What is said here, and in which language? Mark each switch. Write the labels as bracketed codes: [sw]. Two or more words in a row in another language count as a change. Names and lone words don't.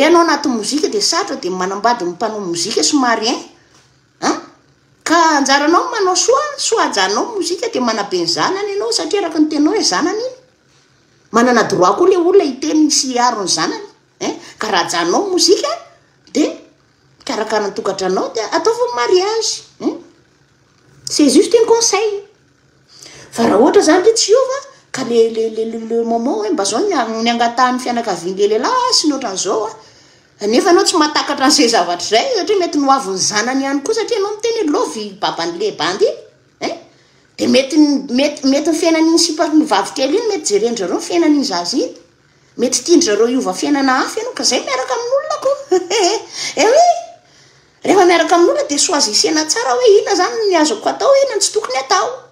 [mg] anao anaty mozika de satra de manambady ny mpanao mozika somary ka anjaranao manao soajanao mozika de manabe ny zanany ianao satria araka ny tenao hoe zanany iny manana droit koa le olona hiteny sy aro ny zanany ka raha janao mozika de karakara ny tokantranao de ataovy mariage [fr] c'est juste un conseil [mg] fa raha ohatra zany le tsy ova ka le moment hoe mba zao ny angatahan'ny fianakaviany le lehilahy sy ny ohatran'izao nefa anao tsy mahatakatra an'izay zavatra zay satria mety noaviny zanany ihany koa satria anao miteny lovy baban'le bandy de mety ny fiainan'iny sipany vavykely iny mety jerendrareo ny fiainan'iny zazy iny mety tiandrareo iova fiainana hafa ianao ka zay miaraka amin'olona ko oe rehefa miaraka amin'olona de soazisena tsara hoe ina zany ny azoko atao ina ny tsy tokony atao